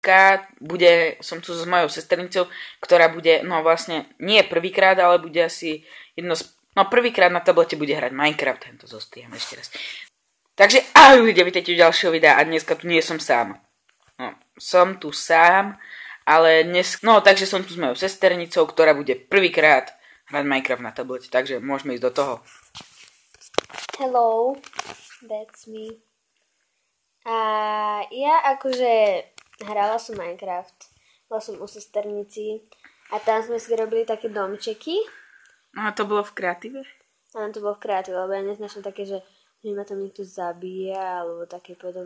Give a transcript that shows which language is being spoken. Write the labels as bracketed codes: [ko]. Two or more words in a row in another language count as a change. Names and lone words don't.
[sk] prvýkrát som tu s mojou sesternicou, ktorá bude, no vlastne, nie prvýkrát, ale bude asi prvýkrát na tablete bude hrať Minecraft, tento zostrihem ešte raz. Takže ahoj ľudia, vítajte u ďalšieho videa a dneska tu nie som sám. No, som tu sám, ale takže som tu s mojou sesternicou, ktorá bude prvýkrát hrať Minecraft na tablete, takže môžeme ísť do toho. [en] Hello, that's me. [sk] A ja akože hrala som Minecraft, bola som u sesternici a tam sme si robili také domčeky. No a to bolo v kreatíve? Áno, to bolo v kreatíve, lebo ja neznášam také, že ma tam niekto zabíja, alebo také podobné.